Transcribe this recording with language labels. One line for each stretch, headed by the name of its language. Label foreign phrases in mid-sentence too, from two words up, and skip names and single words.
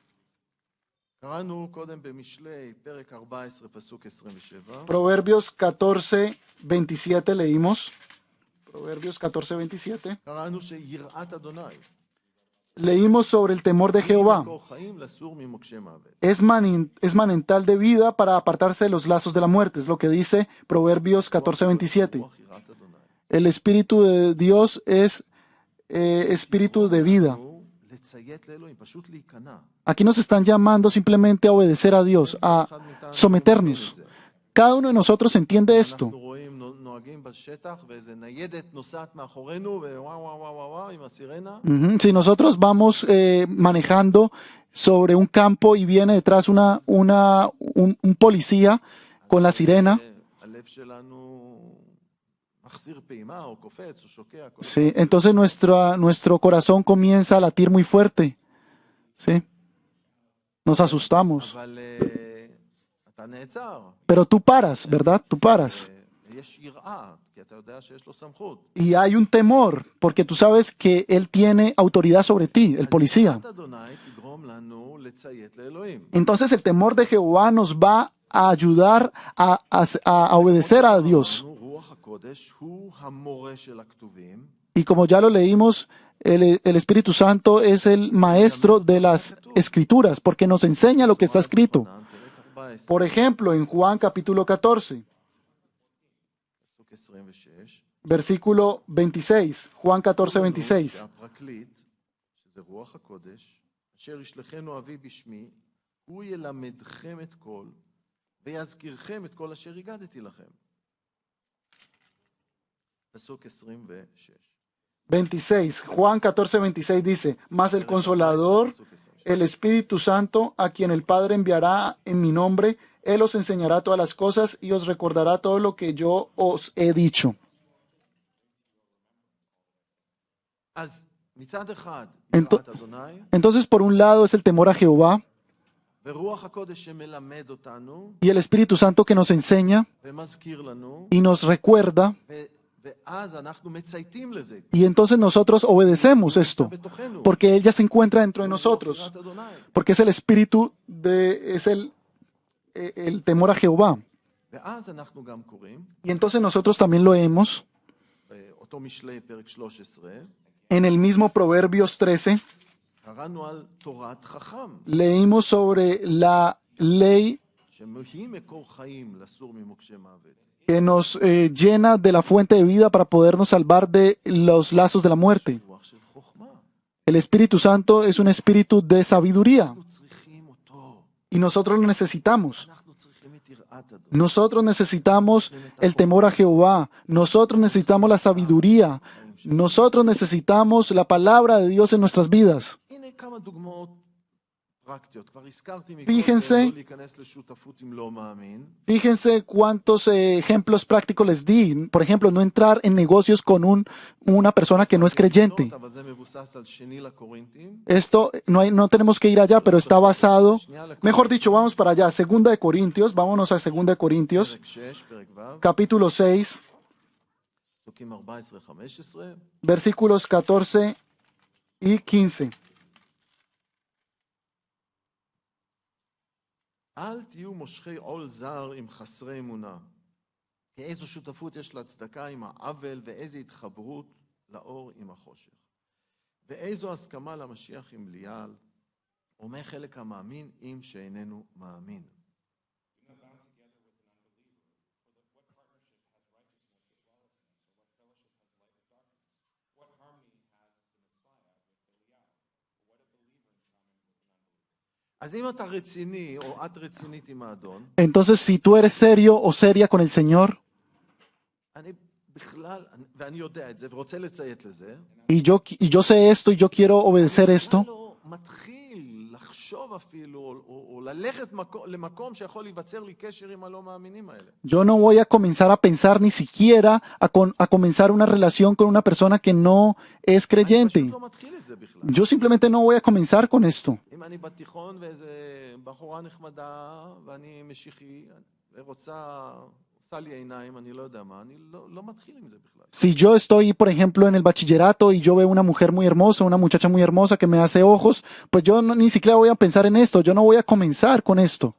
Hebrew: קראנו קודם במשלי, פרק 14, פסוק 27,
Spanish: Proverbios 14, 27 leímos. Proverbios 14, 27.
Hebrew: קראנו שיראת אדוני,
Spanish: Leímos sobre el temor de Jehová.
Hebrew: מקור חיים לסור ממוקשי מוות.
Spanish: Es manantial de vida para apartarse de los lazos de la muerte. Es lo que dice Proverbios 14, 27.
Hebrew: רוח יראת אדוני.
Spanish: El Espíritu de Dios es espíritu de vida.
Hebrew: לציית לאלוהים, פשוט להיכנע.
Spanish: Aquí nos están llamando simplemente a obedecer a Dios, a someternos. Cada uno de nosotros entiende esto.
Hebrew: אנחנו רואים נוהגים בשטח ואיזה ניידת נוסעת מאחורינו ווואו וואו וואו וואו עם הסירנה.
Spanish: Si nosotros vamos manejando sobre un campo y viene detrás un policía con la sirena,
Hebrew: הלב שלנו מחזיר פעימה או קופץ או שוקע.
Spanish: sí, entonces nuestro corazón comienza a latir muy fuerte. ¿Sí? Nos asustamos.
Hebrew: אבל אתה נעצר.
Spanish: Pero tú paras, ¿verdad? Tú paras.
Hebrew: יש יראה, כי אתה יודע שיש לו סמכות.
Spanish: Y hay un temor, porque tú sabes que él tiene autoridad sobre ti, el policía.
Hebrew: יראת אדוני תגרום לנו לציית לאלוהים.
Spanish: Entonces el temor de Jehová nos va a ayudar a obedecer a Dios.
Hebrew: רוח הקודש הוא המורה של הכתובים.
Spanish: Y como ya lo leímos, el Espíritu Santo es el maestro de las escrituras, porque nos enseña lo que está escrito. Por ejemplo, en Juan capítulo 14,
Hebrew: פסוק 26.
Spanish: versículo 26, Juan 14, 26.
Hebrew: שהפרקליט, שזה רוח הקודש, אשר ישלחנו אבי בשמי, הוא ילמדכם את כל, ויזכירכם את כל אשר הגדתי לכם. פסוק 26. 26,
Spanish: Juan 14, 26 dice, mas el Consolador,
Hebrew: פסוק 26.
Spanish: el Espíritu Santo, a quien el Padre enviará en mi nombre, Él os enseñará todas las cosas y os recordará todo lo que yo os he dicho.
Hebrew: אז מצד אחד,
Spanish: Ento-
Hebrew: יראת אדוני,
Spanish: Entonces, por un lado es el temor a Jehová
Hebrew: ורוח הקודש שמלמד אותנו,
Spanish: y el Espíritu Santo que nos enseña
Hebrew: ומזכיר לנו,
Spanish: y nos recuerda,
Hebrew: ואז אנחנו מצייתים לזה.
Spanish: y entonces nosotros obedecemos esto,
Hebrew: בתוכנו.
Spanish: porque Él ya se encuentra dentro de nosotros,
Hebrew: יראת אדוני.
Spanish: porque es el Espíritu es el temor a Jehová.
Hebrew: ואז אנחנו גם קוראים,
Spanish: Y entonces nosotros también lo leemos
Hebrew: אותו משלי פרק 13,
Spanish: en el mismo Proverbios 13,
Hebrew: קראנו על תורת חכם,
Spanish: leímos sobre la ley
Hebrew: שהיא מקור חיים לסור ממוקשי מוות.
Spanish: que nos llena de la fuente de vida para podernos salvar de los lazos de la muerte.
Hebrew: רוח של חוכמה.
Spanish: El Espíritu Santo es un espíritu de sabiduría
Hebrew: אנחנו צריכים אותו.
Spanish: y nosotros lo necesitamos.
Hebrew: אנחנו צריכים את יראת אדוני.
Spanish: Nosotros necesitamos el temor a Jehová. Nosotros necesitamos la sabiduría. Nosotros necesitamos la palabra de Dios en nuestras vidas.
Hebrew: הנה כמה דוגמאות פרקטיות. כבר הזכרתי
Spanish: Fíjense.
Hebrew: מקודם לא להיכנס לשותפות עם לא מאמין.
Spanish: Fíjense cuántos ejemplos prácticos les di. Por ejemplo, no entrar en negocios con una persona que no es creyente.
Hebrew: אבל זה מבוסס על שני לקורינתים.
Spanish: Esto no tenemos que ir allá, pero está basado, mejor dicho, vamos para allá. Segunda de Corintios, vámonos a Segunda de Corintios,
Hebrew: פרק 6, פרק ו',
Spanish: capítulo 6,
Hebrew: פסוקים 14-15.
Spanish: versículos 14 y 15.
Hebrew: אל תהיו מושכי עול זר עם חסרי אמונה. כי איזו שותפות יש לצדקה עם העוול ואיזו התחברות לאור עם החושך. ואיזו הסכמה למשיח עם בליעל, ומה חלק המאמין עם שאיננו מאמין. אז אם אתה רציני או את רצינית עם האדון,
Spanish: Entonces, si tú eres serio o seria con el Señor,
Hebrew: אני בכלל, ואני יודע את זה ורוצה לציית לזה,
Spanish: y yo sé esto y yo quiero obedecer esto,
Hebrew: אני לא מתחיל לחשוב אפילו, או ללכת למקום שיכול להיווצר לי קשר עם הלא מאמינים האלה.
Spanish: yo no voy a comenzar a pensar ni siquiera a comenzar una relación con una persona que no es
Hebrew: אני
Spanish: creyente.
Hebrew: פשוט לא מתחיל את זה בכלל.
Spanish: Yo simplemente no voy a comenzar con esto.
Hebrew: אם אני בתיכון ואיזה בחורה נחמדה ואני משיחי ורוצה, עושה לי עיניים, אני לא יודע מה, אני לא מתחיל עם זה בכלל.
Spanish: Si yo estoy, por ejemplo, en el bachillerato y yo veo una mujer muy hermosa, una muchacha muy hermosa que me hace ojos, pues yo ni siquiera voy a pensar en esto, yo no voy a comenzar con esto.